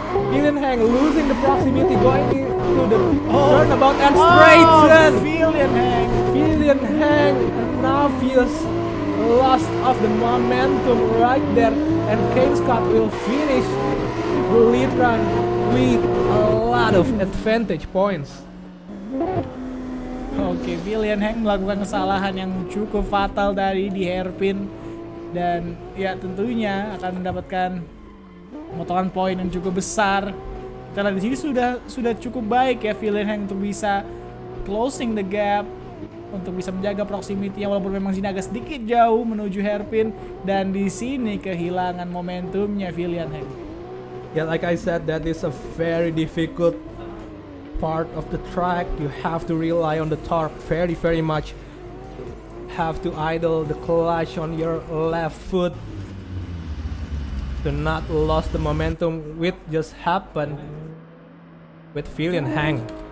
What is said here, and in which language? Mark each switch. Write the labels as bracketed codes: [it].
[en] Philian Hang losing the proximity, going into the turnabout and straighten. Philian Hang now feels lost of the momentum right there, and Kane Scott will finish the lead run with a lot of advantage points. [id] Oke, Philian Hang melakukan kesalahan yang cukup fatal dari di hairpin, dan ya tentunya akan mendapatkan pemotongan poin yang cukup besar. Kita lihat di sini sudah cukup baik ya Philian Hang untuk bisa [en] closing the gap, [id] untuk bisa menjaga proximity yang walaupun memang sini agak sedikit jauh menuju hairpin, dan di sini kehilangan momentumnya Philian Hang. [en] Yeah, like I said, that is a very difficult part of the track. You have to rely on the torque very much. Have to idle the clutch on your left foot to not lose the momentum, which just happened with Philian Hang.